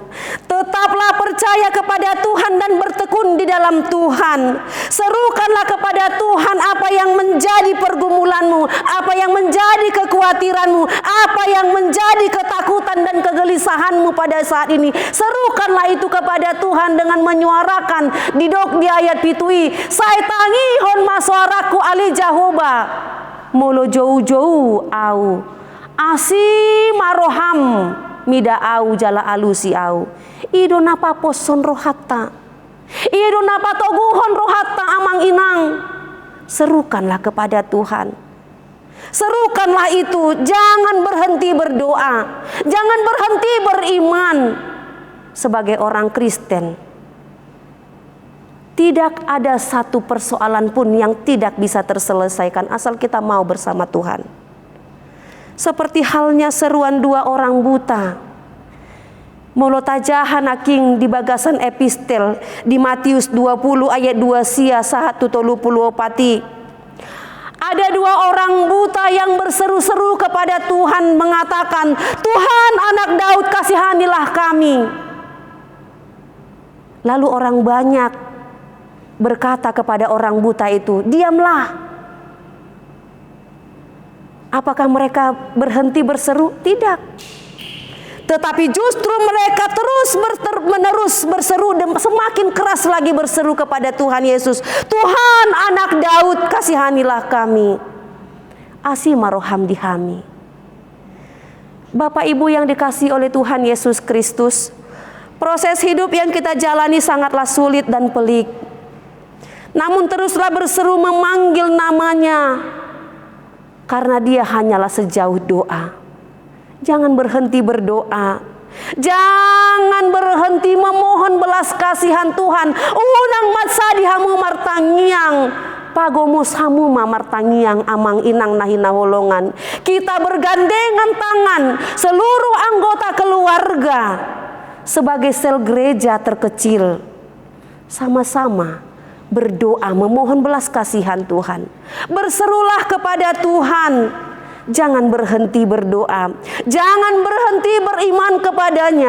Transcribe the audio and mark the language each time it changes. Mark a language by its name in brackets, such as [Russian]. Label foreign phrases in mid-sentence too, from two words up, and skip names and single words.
[Indonesian] Tetaplah percaya kepada Tuhan dan bertekun di dalam Tuhan. Serukanlah kepada Tuhan apa yang menjadi pergumulanmu, apa yang menjadi kekhawatiranmu, apa yang menjadi ketakutan dan kegelisahanmu pada saat ini. Serukanlah itu kepada Tuhan dengan menyuarakan di ayat pitui, [Batak Toba] saya tangi hon masuaraku ali jahoba molo jauh-jauh au asi maroham mida au jala alusi au ido napa poson rohata ido napa toguhon rohata amang inang. [Indonesian] Serukanlah kepada Tuhan, serukanlah itu. Jangan berhenti berdoa, jangan berhenti beriman. Sebagai orang Kristen, tidak ada satu persoalan pun yang tidak bisa terselesaikan asal kita mau bersama Tuhan. Seperti halnya seruan dua orang buta. [Batak Toba] Molotajahan aking di bagasan epistel di Matius 20 ayat 2 sia 1 tolupulu opati. [Indonesian] Ada dua orang buta yang berseru-seru kepada Tuhan mengatakan, Tuhan anak Daud kasihanilah kami. Lalu orang banyak berkata kepada orang buta itu, diamlah. Apakah mereka berhenti berseru? Tidak. Tetapi justru mereka terus-menerus berseru dan semakin keras lagi berseru kepada Tuhan Yesus. Tuhan anak Daud kasihanilah kami. [Batak Toba] Asi maroham dihami. [Indonesian] Bapak Ibu yang dikasihi oleh Tuhan Yesus Kristus, proses hidup yang kita jalani sangatlah sulit dan pelik. Namun teruslah berseru memanggil namanya, karena dia hanyalah sejauh doa. Jangan berhenti berdoa. Jangan berhenti memohon belas kasihan Tuhan. [Batak Toba] Unang matsa dihamu martangiang. Pagomos hamu martangiang amang inang nahina holongan. [Indonesian] Kita bergandengan tangan seluruh anggota keluarga sebagai sel gereja terkecil. Sama-sama berdoa memohon belas kasihan Tuhan. Berserulah kepada Tuhan. Jangan berhenti berdoa, jangan berhenti beriman kepadanya.